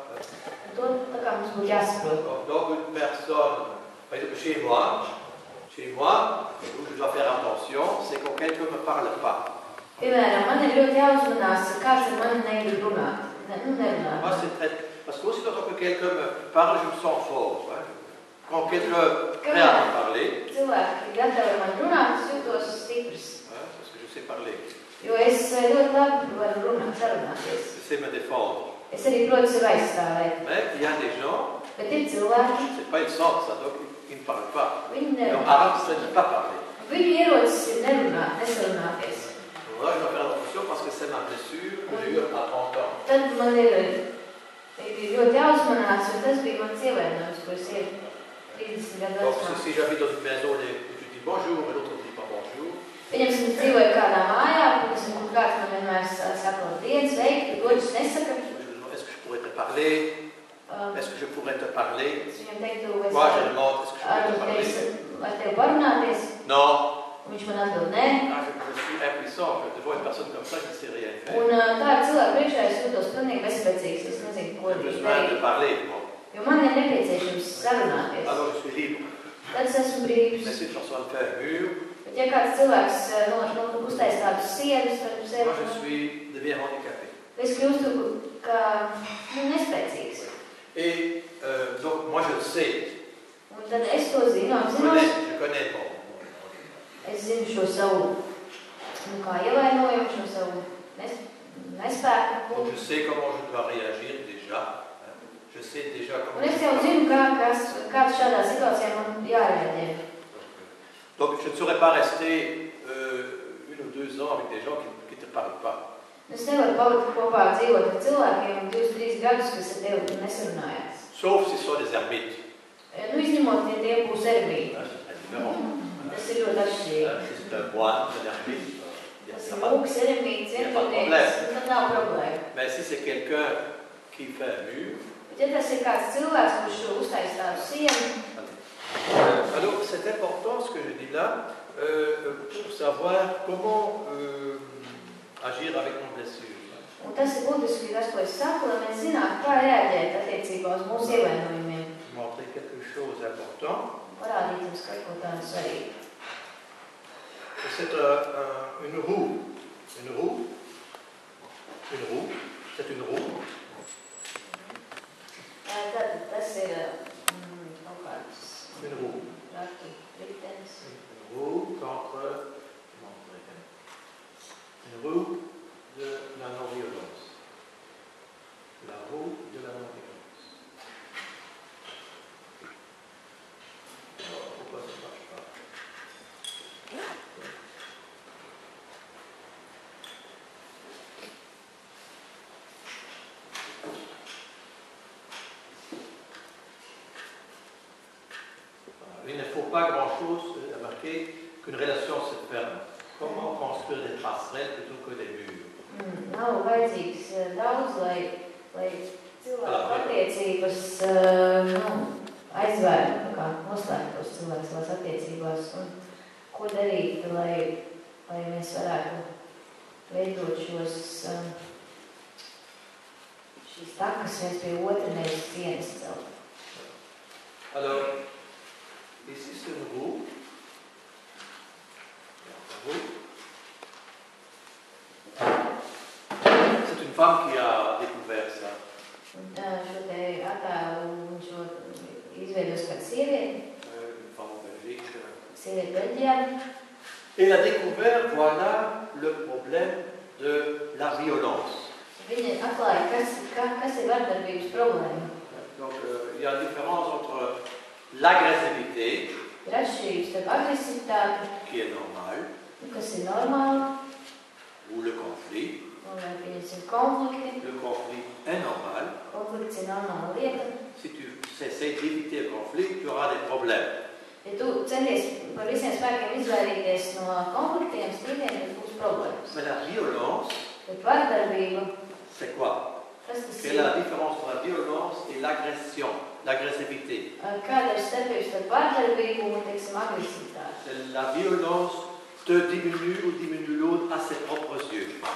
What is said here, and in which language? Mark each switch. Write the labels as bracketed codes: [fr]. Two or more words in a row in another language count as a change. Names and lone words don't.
[lv] To tā kā mums būtu jāsaprot. [fr] Donc une personne, par exemple chez moi, où je dois faire attention, c'est quand quelqu'un ne me parle pas. [lv] Piemēram, man ir ļoti jāuzmanās, ka kāds ar mani negrib runāt. Nerunāt. [fr] Moi, c'est très... Parce qu'aussitôt que quelqu'un me parle, je me sens fort. Hein. Quand quelqu'un est prêt à me parler, [lv] Cilvēki gatavi man runāt, es jūtos stiprs. [fr] parce que je sais parler. [lv] Jo es ļoti labi varu runāt, sarunāties. [fr] Je sais me défendre. [lv] Es arī protu sevi aizstāvēt. [fr] Mais il y a des gens, [lv] Bet ir cilvēki, [fr] c'est pas une sorte ça, donc ils ne parlent pas. [lv] viņi [fr] Donc [lv] nerunā. [fr] arabe, c'est ne pas parler. [lv] Viņu ierocis ir nerunāt, nesarunāties. [fr] Donc là, je dois faire attention parce que c'est ma blessure que j'ai eue à 30 ans. [lv] Tad man ir ļoti jāuzmanās, jo tas bija mans ievainojums, ko es ir 30 gadu [fr] Donc [lv] vecumā. [fr] si j'habite dans une maison où tu dis bonjour et l'autre ne dit pas bonjour, [lv] Pieņemsim, es dzīvoju kādā mājā, kur kāds man vienmēr saka labdien, sveiki, godus nesaka. [fr] est-ce que je pourrais te parler? Est-ce que je pourrais te parler? [lv] Es viņam teiktu, es [fr] Moi, je demande, est-ce que je pourrais te parler? [lv] ar tevi parunāties. [fr] Non. [lv] Viņš man atbild, nē. [fr] Ah, je suis impuissant. Devant une personne comme ça, je ne sais rien faire. [lv] Un tāda cilvēka priekšā es jūtos pilnīgi bezspēcīgs. Es nezinu, ko [fr] J'ai besoin de parler. Bon. [lv] Jo man ir nepieciešams sarunāties. [fr] Alors je suis libre. [lv] Tad es esmu brīvs. [fr] Mais si une personne fait un mur, [lv] Bet ja kāds cilvēks uztais tādus sienas par [fr] moi [lv] sevi, [fr] deviens handicapé. [lv] es kļūstu kā nespēcīgs. [fr] Et donc moi je le sais. [lv] Un tad es to zinu, [fr] Je connais bon. [lv] Es zinu šo savu kā ievainojumu, šo savu nespēku. [fr] Donc je sais comment je dois réagir déjà. Je sais déjà comment. [lv] Un es jau zinu, kāds šādā situācijā man jārēģē. [fr] Donc je ne saurais pas rester 1 ou 2 ans avec des gens qui ne te parlent pas. [lv] Es nevaru palikt kopā dzīvot ar cilvēkiem 2-3 gadus, kas ar tevi nesarunājās. [fr] Sauf si ce sont des ermites. [lv] Izņemot, ja tie būs ermīti. [fr] C'est différent. [lv] Tas ir ļoti atšķirīgi. [fr] C'est un moine, un ermite. [lv] Tas ir mūks, ermīts, vienotnieks, tad nav problēma. [fr] Mais si c'est quelqu'un qui fait un mur, [lv] Bet ja tas ir kāds cilvēks, kurš uztais tādu sienu, [fr] alors c'est important ce que je dis là, pour savoir comment agir avec nos blessures. [lv] Un tas ir būtiski tas, ko es saku, lai mēs zinātu, kā reaģēt attiecībā uz mūsu ievainojumiem. [fr] Montrer quelque chose d'important. [lv] Parādīt jums kaut ko tādu svarīgu. [fr] C'est une roue. Une roue. Une roue. C'est une roue. [lv] Tad tas ir kaut kāds [fr] Une roue. [lv] ratu ritenis. [fr] Une roue contre... Une roue de la non-violence. La roue de la non-violence. Alors, pourquoi ça ne marche pas? Il ne faut pas grand-chose à marquer qu'une relation se ferme. Comment construire des passerelles plutôt que des murs? [lv] Nav vajadzīgs daudz, lai cilvēku attiecības aizvērtu, kā noslēgtos cilvēks savās attiecībās. Un ko darīt, lai mēs varētu veidot šīs takas viens pie otra, nevis cienas celt. [fr] Alors, ici c'est une roue. C'est une femme qui a découvert ça. [lv] Šo te attēlu šo izveidos kāda sieviete. [fr] Une femme en Belgique. [lv] Sieviete Beļģijā. [fr] Elle a découvert, voilà, le problème de la violence. [lv] Viņa atklāja, kas ir vardarbības problēma. [fr] Donc, il y a une différence entre l'agressivité, [lv] Ir atšķirības starp agresivitāti, [fr] qui est normale, [lv] kas ir normāli, [fr] ou le conflit. [lv] un pieņemsim konflikti. [fr] Le conflit est normal. [lv] Konflikts ir normāla lieta. [fr] Si tu essaies d'éviter le conflit, tu auras des problèmes. [lv] Ja tu centies par visiem spēkiem izvairīties no konfliktiem, strīdiem, tad būs problēmas. [fr] Mais la violence, [lv] Bet vardarbība, [fr] c'est quoi? [lv] kas tas [fr] Quelle est la différence entre la violence et l'agression, l'agressivité? [lv] Kāda ir starpība starp vardarbību un, teiksim, agresivitāti? [fr] La violence te diminue ou diminue l'autre à ses propres yeux.